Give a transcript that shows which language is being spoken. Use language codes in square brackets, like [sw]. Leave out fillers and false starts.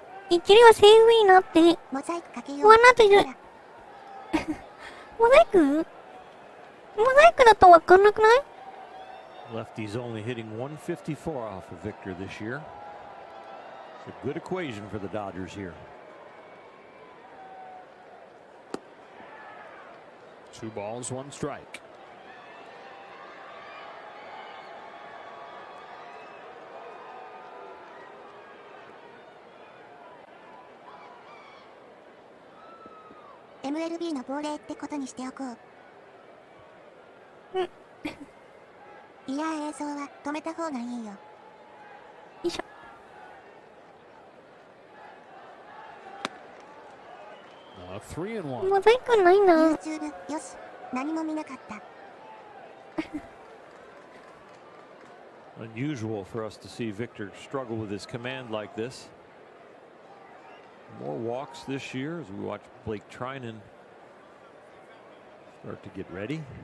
[ja] 一塁はセーフになって。ワンアウトいる。モザイク？モザイクだとわかんなくない？ [en] Lefty's only hitting 154 off of Victor this year. It's a good equation for the Dodgers here. 2 balls, 1 strike. [ja] MLB の亡霊ってことにしておこう。いや、映像は止めた方がいいよ。よいしょ。 [en] 3-1. [ja] モザイクないな。 YouTube、よし、何も見なかった。 [en] Unusual for us to see Victor struggle with his command like this. More walks this year as we watch Blake Trinan start to get ready.